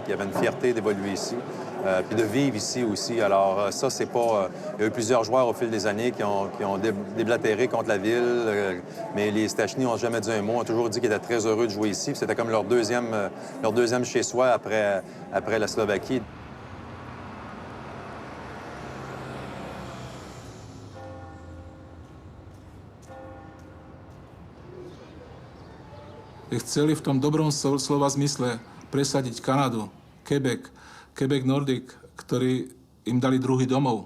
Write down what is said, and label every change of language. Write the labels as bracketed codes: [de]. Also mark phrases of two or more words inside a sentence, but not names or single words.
[fr] Il y avait une fierté d'évoluer ici, puis de vivre ici aussi. Alors ça, c'est pas... il y a eu plusieurs joueurs au fil des années qui ont déblatéré contre la ville, mais les Stachny n'ont jamais dit un mot, ont toujours dit qu'ils étaient très heureux de jouer ici. C'était comme leur deuxième chez-soi après la Slovaquie. [sk] Chceli v tom dobrom slova zmysle presadiť Kanadu, Quebec Nordic, ktorí im dali druhý domov.